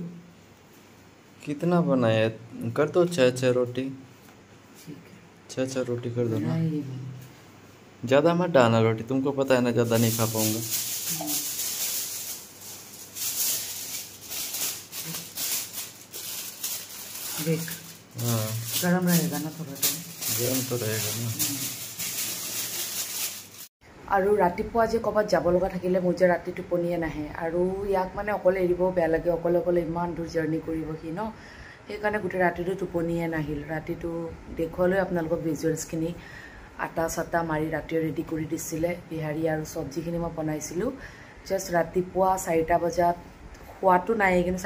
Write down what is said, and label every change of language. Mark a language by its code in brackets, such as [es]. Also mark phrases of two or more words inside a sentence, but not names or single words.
[hi] कितना बनाया कर दो 6 रोटी 6 रोटी कर दो ना ज़्यादा मत डालना रोटी तुमको पता है ना ज़्यादा नहीं खा पाऊंगा देख हाँ गरम रहेगा ना थोड़ा टाइम गरम तो रहेगा ना [as] আৰু ৰাতিপুৱা যে কবাত যাব লগা থাকিলে মোৰ যে ৰাতি টোপনিয়ে নাহে আৰু ইয়াক মানে অকলে এৰিব বেয়া লাগে অকলে ইমান দূৰ জাৰ্নি কৰিব কি ন সেইকাৰণে গোটেই ৰাতিটো টোপনিয়ে নাহিল ৰাতিটো দেখুৱালৈ আপোনালোকক ভিজুৱেলছখিনি আটা চাটা মাৰি ৰাতিয়ে ৰেডি কৰি দিছিলে বিহাৰী আৰু চব্জিখিনি মই বনাইছিলোঁ জাষ্ট ৰাতিপুৱা 4টা বজাত খোৱাটো নাই কিন্তু